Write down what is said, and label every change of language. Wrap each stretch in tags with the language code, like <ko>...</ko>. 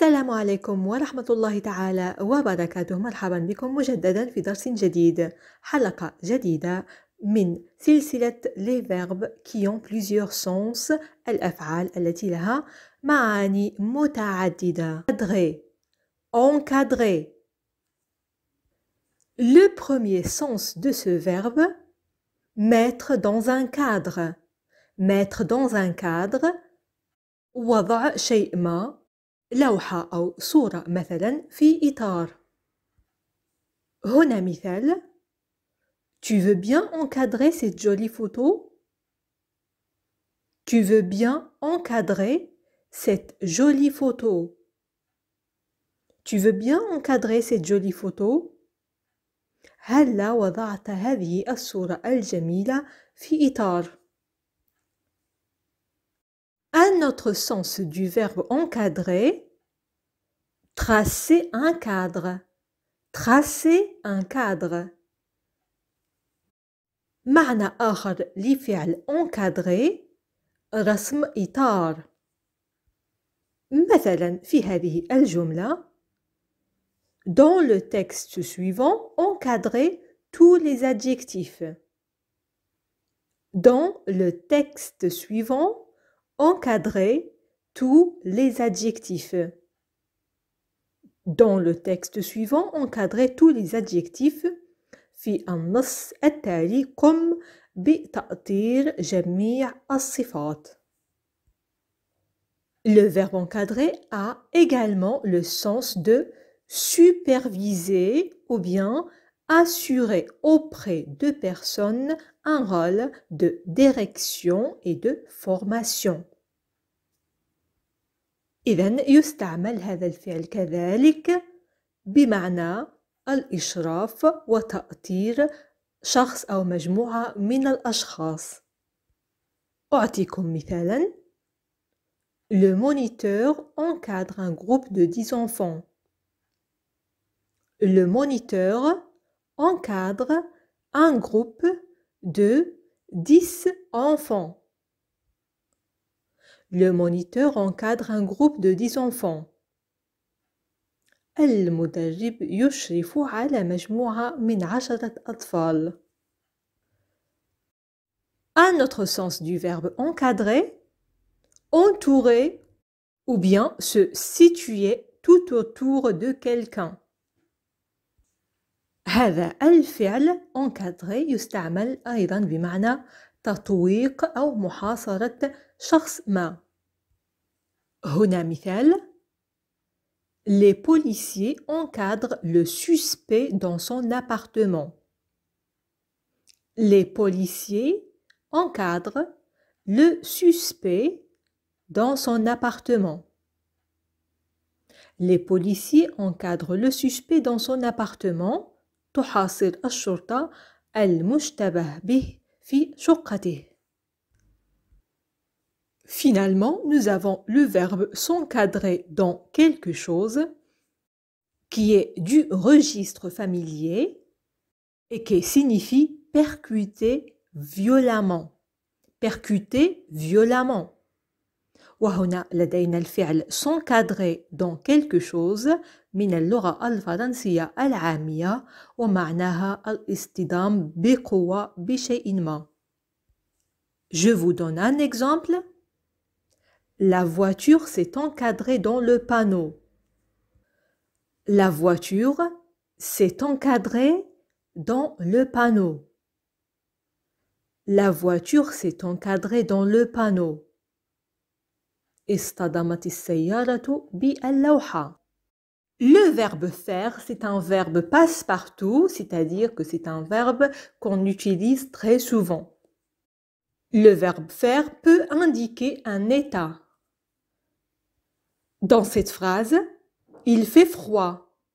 <ar>عليكم ورحمة الله تعالى وبركاته. مرحبا بكم مجددا في درس جديد، حلقة جديدة من سلسلة</ar> <fr>les verbes qui ont plusieurs sens،</fr> <ar>الأفعال التي لها معاني متعددة.</ar> <fr>Encadrer, encadrer. Le premier sens de ce verbe, mettre dans un cadre. Mettre dans un cadre،</fr> <ar>وضع شيء ما، لوحة أو صورة مثلا في إطار. هنا مثال:</ar> <fr>Tu veux bien encadrer cette jolie photo? Tu veux bien encadrer cette jolie photo? Tu veux bien encadrer cette jolie photo?</fr> <ar>هلا وضعت هذه الصورة الجميلة في إطار.</ar> <fr>Un autre sens du verbe encadrer: tracer un cadre. Tracer un cadre.</fr> <ar>معنى آخر لفعل encadrer: رسم إطار. مثلا في هذه الجملة:</ar> <fr>Dans le texte suivant, encadrez tous les adjectifs. Dans le texte suivant, encadrez tous les adjectifs. Dans le texte suivant, encadrez tous les adjectifs.</fr> <ar>في النص التالي قم بتأطير جميع الصفات.</ar> <fr>Le verbe encadrer a également le sens de superviser ou bien assurer auprès de personnes un rôle de direction et de formation.</fr> <ar>إذن يستعمل هذا الفعل كذلك بمعنى الإشراف وتأطير شخص أو مجموعة من الأشخاص. أعطيكم مثالا:</ar> <fr>Le moniteur encadre un groupe de 10 enfants. Le moniteur encadre un groupe de 10 enfants. Le moniteur encadre un groupe de 10 enfants.</fr> <ar>المدرب يشرف على مجموعة من 10 أطفال.</ar> <fr>Un autre sens du verbe encadrer: entourer ou bien se situer tout autour de quelqu'un.</fr> <ar>هذا الفعل encadrer يستعمل أيضا بمعنى تطويق أو محاصرة شخص ما. هنا مثال:</ar> <fr>Les policiers encadrent le suspect dans son appartement. Les policiers encadrent le suspect dans son appartement. Les policiers encadrent le suspect dans son appartement.</fr> <ar>تحاصر الشرطة المشتبه به في شقته.</ar> <fr>Finalement, nous avons le verbe s'encadrer dans quelque chose qui est du registre familier et qui signifie percuter violemment. Percuter violemment.</fr> <ar>وهنا لدينا الفعل</ar> <fr>s'encadrer dans quelque chose</fr> <ar>من اللغة الفرنسية العامية ومعناها الاصطدام بقوة بشيء ما.</ar> <fr>Je vous donne un exemple. La voiture s'est encadrée dans le panneau. La voiture s'est encadrée dans le panneau. La voiture s'est encadrée dans le panneau.</fr> <ar>اصطدمت السيارة باللوحة.</ar> <fr>Le verbe faire, c'est un verbe passe-partout, c'est-à-dire que c'est un verbe qu'on utilise très souvent. Le verbe faire peut indiquer un état. Dans cette phrase, il fait froid.</fr>